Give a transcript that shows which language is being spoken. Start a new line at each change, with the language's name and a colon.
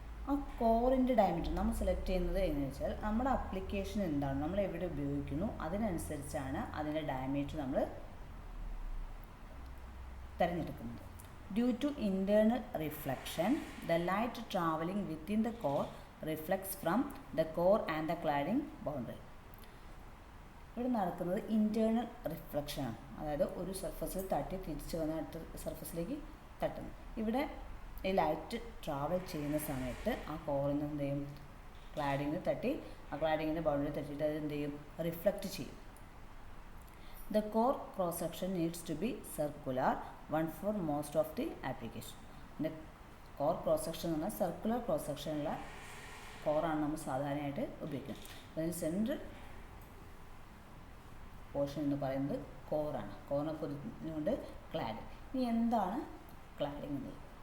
Malayalam: ആ കോറിൻ്റെ ഡയമീറ്റർ നമ്മൾ സെലക്ട് ചെയ്യുന്നത് എങ്ങനെയാണെന്ന് വെച്ചാൽ നമ്മുടെ ആപ്ലിക്കേഷൻ എന്താണ്, നമ്മൾ എവിടെ ഉപയോഗിക്കുന്നു അതിനനുസരിച്ചാണ് അതിൻ്റെ ഡയമീറ്റർ നമ്മൾ തിരഞ്ഞെടുക്കുന്നത്.
English: Due to internal reflection, the light traveling within the core reflects from the core and the cladding boundary.
Malayalam: ഇവിടെ നടക്കുന്നത് ഇൻറ്റേർണൽ റിഫ്ലക്ഷനാണ്, അതായത് ഒരു സർഫസിൽ തട്ടി തിരിച്ച് വന്ന് അടുത്ത സർഫസിലേക്ക് തട്ടുന്നു. ഇവിടെ ഈ ലൈറ്റ് ട്രാവൽ ചെയ്യുന്ന സമയത്ത് ആ കോറിൽ നിന്ന് എന്ത് ചെയ്യും, ക്ലാഡിങ്ങിന് തട്ടി ആ ക്ലാഡിങ്ങിൻ്റെ ബൗണ്ടറി തട്ടിയിട്ട് അത് എന്ത് ചെയ്യും, റിഫ്ലക്റ്റ് ചെയ്യും.
English: The core cross section needs to be circular one for most of the application. The core cross section
Malayalam: എന്ന് പറഞ്ഞാൽ സർക്കുലർ ക്രോസ് സെക്ഷനുള്ള കോറാണ് നമ്മൾ സാധാരണയായിട്ട് ഉപയോഗിക്കുന്നത്. അതിന് സെൻട്രൽ പോർഷൻ എന്ന് പറയുന്നത് കോറാണ്. കോറിനെ പൊതിഞ്ഞുകൊണ്ട് ക്ലാഡിങ്. ഇനി എന്താണ് ക്ലാഡിങ് എന്നത്?